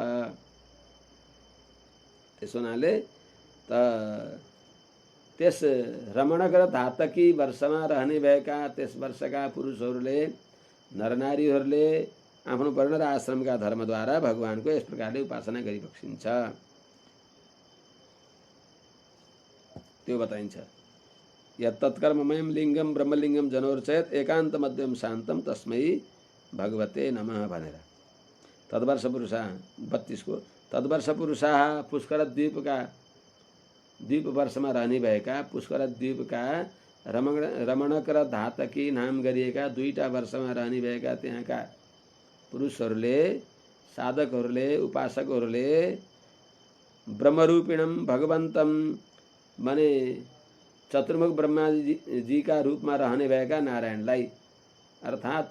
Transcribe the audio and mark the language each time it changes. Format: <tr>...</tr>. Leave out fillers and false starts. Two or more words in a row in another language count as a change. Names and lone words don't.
<ne>त्यसो हुनाले त्यस रमणक र धातकी वर्षमा रहने भएका त्यस वर्षका पुरुषहरूले, नरनारीहरूले आफ्नो वर्ण र आश्रमका धर्मद्वारा भगवानको यस प्रकारले उपासना गरिबक्सिन्छ। त्यो बताइन्छ।</ne> <sa>यत्तत्कर्ममयं लिङ्गम ब्रह्मलिङ्गम जनोर्चयत् एकान्त मध्यम शान्तम तस्मै भगवते नमः</sa> <ne>भनेर।</ne> <sa>तद्वर्ष पुरुषा</sa> <ne>32 को</ne> <sa>तद्वर्ष पुरुषा</sa> <ne>पुष्कर द्वीप वर्षमा रहने भएका पुष्कर द्वीपका रमणक र धातकी नाम गरिएका दुईटा वर्षमा रहने भएका त्यहाँका पुरुषहरूले, साधकहरूले, उपासकहरूले</ne> <sa>ब्रह्मरूपिणम भगवन्तम</sa> <ne>माने चतुर्मुख ब्रह्माजी का रूपमा रहने भएका नारायणलाई, अर्थात्</ne>